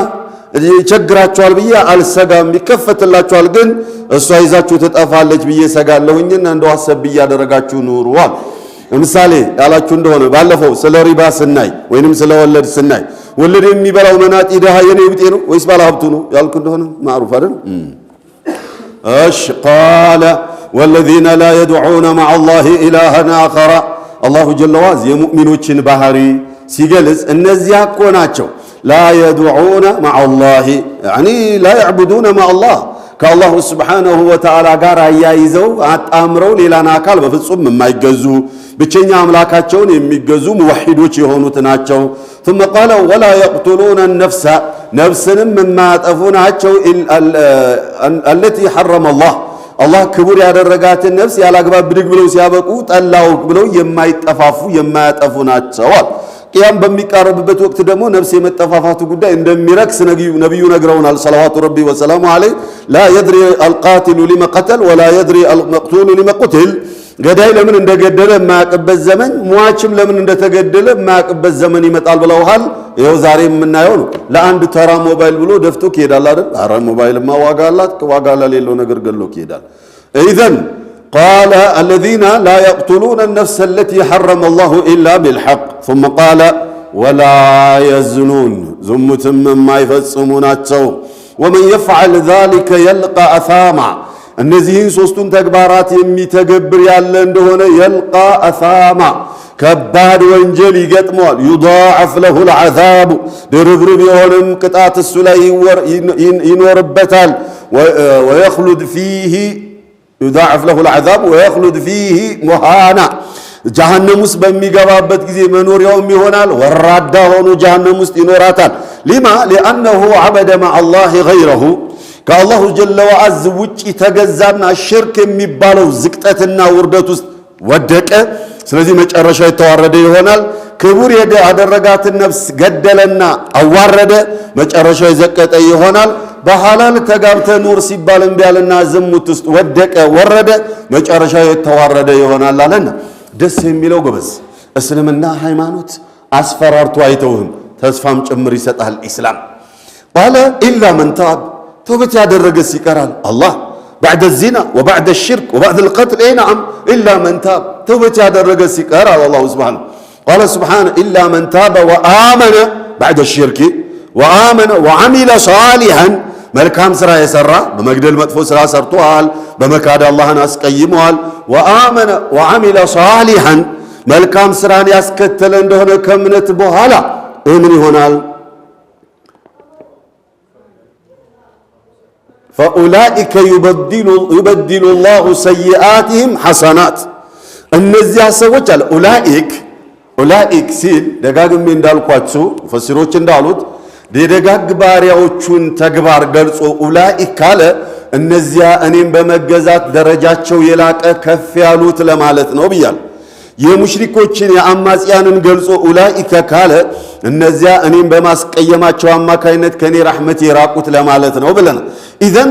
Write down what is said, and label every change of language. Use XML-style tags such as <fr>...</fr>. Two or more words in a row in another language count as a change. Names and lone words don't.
<am>ይቸግራችኋል ብዬ አልሰጋም፣ ይከፈትላችኋል፣ ግን እሷ ይዛችሁ ትጠፋለች ብዬ ሰጋለሁኝና እንደው አሰብ ያደረጋችሁ ኑሩዋል። ለምሳሌ ያላችሁ እንደሆነ ባለፈው ስለ ሪባ ስናይ ወይንም ስለ ወለድ ስናይ ወለድ የሚበላው መናጢ ደሃ የኔ ብጤ ነው ወይስ ባለ ሀብቱ ነው ያልኩ እንደሆነ ማዕሩፍ አይደል? እሺ ቃለ</am> <ar>والذين لا يدعون مع الله إلها آخر الله جل وعلا</ar> <am>የሙእሚኖችን ባህሪ ሲገልጽ እነዚያ እኮ ናቸው</am> <ar>لا يدعون مع الله يعني لا يعبدون مع الله</ar> <am>ከአላሁ</am> <ar>سبحانه وتعالى</ar> <am>ጋር አያይዘው አጣምረው ሌላን አካል በፍጹም የማይገዙ ብቸኛ አምላካቸውን የሚገዙ ሙወሒዶች የሆኑት ናቸው።</am> <ar>ثم قال ولا يقتلون النفس</ar> <am>ነፍስንም የማያጠፉ ናቸው</am> <ar>التي حرم الله</ar> <am>ክቡር ያደረጋትን ነፍስ ያላግባብ ብድግ ብለው ሲያበቁ ጠላው ብለው የማይጠፋፉ የማያጠፉ ናቸው። ቅያም በሚቃረብበት ወቅት ደግሞ ነፍስ የመጠፋፋቱ ጉዳይ እንደሚረክስ ነብዩ ነግረውናል</am> <ar>صلوات ربي وسلامه عليه لا يدري القاتل لما قتل ولا يدري المقتول لما قتل</ar> <am>ገዳይ ለምን እንደገደለ የማያውቅበት ዘመን ሟችም ለምን እንደተገደለ የማያውቅበት ዘመን ይመጣል ብለውሃል። ይኸው ዛሬ የምናየው ነው። ለአንድ ተራ ሞባይል ብሎ ደፍቶ ይሄዳል አይደል? አረ ሞባይልማ ዋጋ አላት፣ ዋጋ ለሌለው ነገር ገሎ ይሄዳል።</am> <ar>إذن قال الذين لا يقتلون النفس التي حرم الله إلا بالحق ثم قال ولا يزنون زمتم ما يفصموناتهم ومن يفعل ذلك يلقى أثاما</ar> <am>እነዚህን ሶስቱን ተግባራት የሚተገብር ያለ እንደሆነ</am> <ar>يلق أثاما</ar> <am>ከባድ ወንጀል ይገጥመዋል።</am> <ar>يضاعف له العذاب</ar> <am>ድርብርብ የሆነም ቅጣት እሱ ላይ ይኖርበታል።</am> <ar>ويخلد فيه يضاعف له العذاب ويخلد فيه مهانا</ar> <am>ጀሃነም ውስጥ በሚገባበት ጊዜ መኖሪያውም ይሆናል ወራዳ ሆኖ ጀሃነም ውስጥ ይኖራታል።</am> <ar>لما لأنه عبد مع الله غيره</ar> <am>ከአላሁ</am> <ar>جل وعز</ar> <am>ውጪ ተገዛና ሽርክ የሚባለው ዝቅጠትና ውርደት ውስጥ ወደቀ። ስለዚህ መጨረሻ የተዋረደ ይሆናል። ክቡር ያደረጋትን ነፍስ ገደለና አዋረደ፣ መጨረሻ የዘቀጠ ይሆናል። በሐላል ተጋብተ ኑር ሲባል እምቢ አለና ዝሙት ውስጥ ወደቀ ወረደ፣ መጨረሻ የተዋረደ ይሆናል አለና ደስ የሚለው ጎበዝ እስልምና ሃይማኖት አስፈራርቶ አይተውህም፣ ተስፋም ጭምር ይሰጣል። ኢስላም</am> <ar>قال إلا من تاب</ar> <am>توبت ያደረገስ ይቀራል። አላህ</am> <ar>بعد الزنا وبعد الشرك وبعد القتل اي نعم الا من تاب</ar> <am>توبت ያደረገስ ይቀራል።</am> <ar>الله سبحانه قال سبحانه الا من تاب وآمن بعد الشرك وآمن وعمل صالحا</ar> <am>መልካም ስራ የሰራ በመግደል መጥፎ ስራ ሰርቷል፣ በመካድ አላህን አስቀይሟል።</am> <ar>وآمن وعمل صالحا</ar> <am>መልካም ስራን ያስከተለ እንደሆነ ከእምነት በኋላ ምን ይሆናል?</am> <ar>فأولئك يبدل الله سيئاتهم حسنات</ar> <am>እነዚያ ሰዎች አለ ኡላኢክ ሲል ደጋግሜ እንዳልኳችሁ ፈሲሮች እንዳሉት የደጋግ ባሪያዎቹን ተግባር ገልጾ ኡላኢክ ካለ እነዚያ እኔም በመገዛት ደረጃቸው የላቀ ከፍ ያሉት ለማለት ነው ብያል። የሙሽሪኮችን የአማጽያንን ገልጾ ኡላኢከ ካለ እነዚያ እኔም በማስቀየማቸው አማካይነት ከኔ ረሕመት የራቁት ለማለት ነው ብለናል። ኢዘን</am>